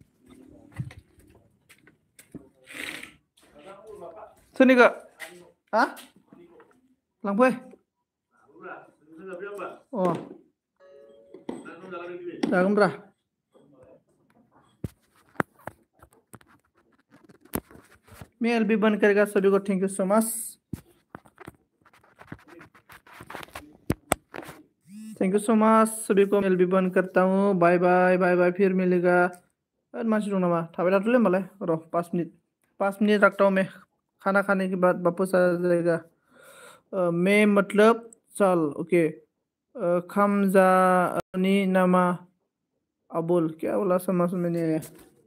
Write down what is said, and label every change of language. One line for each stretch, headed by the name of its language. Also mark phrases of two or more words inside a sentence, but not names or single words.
Bodo: सोरनिखौ हा लांफै अ जागोनब्रा
Hindi: मैं एल बी बंद करेगा सभी को
English: thank you so much thank you so much
Hindi: सभी को एल बी बंद करता हूँ
English: bye bye bye bye
Hindi: फिर मिलेगा
Bodo: मानसि दं नामा थाबाय थाथ'लै होमबालाय र'
Hindi: 5 मिनट रखता हूँ मैं खाना खाने के बाद वापस आ जाएगा मैं मतलब चल ओके
Bodo: खामजानि नामा अबुल
Hindi: क्या बोला समझ में नहीं आया